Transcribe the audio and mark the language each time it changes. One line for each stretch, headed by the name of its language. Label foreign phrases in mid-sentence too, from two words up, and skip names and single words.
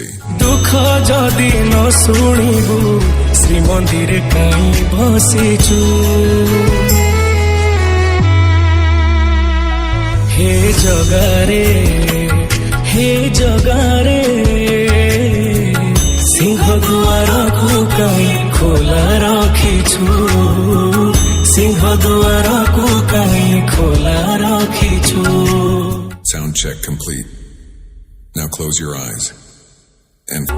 Odia: ଦୁଃଖ ଯଦି ନ ଶୁଣିବୁ ଶ୍ରୀମନ୍ଦିର କାହିଁ ବସିଛୁ ହେ ଜଗାରେ ସିଂହ ଦ୍ୱାର କୁ କାହିଁ ଖୋଲା ରଖିଛୁ ସିଂହ ଦ୍ୱାର କୁ କାହିଁ ଖୋଲା ରଖିଛୁ द्वार को कई खोला रखिछु
English: Sound check complete. Now close your eyes and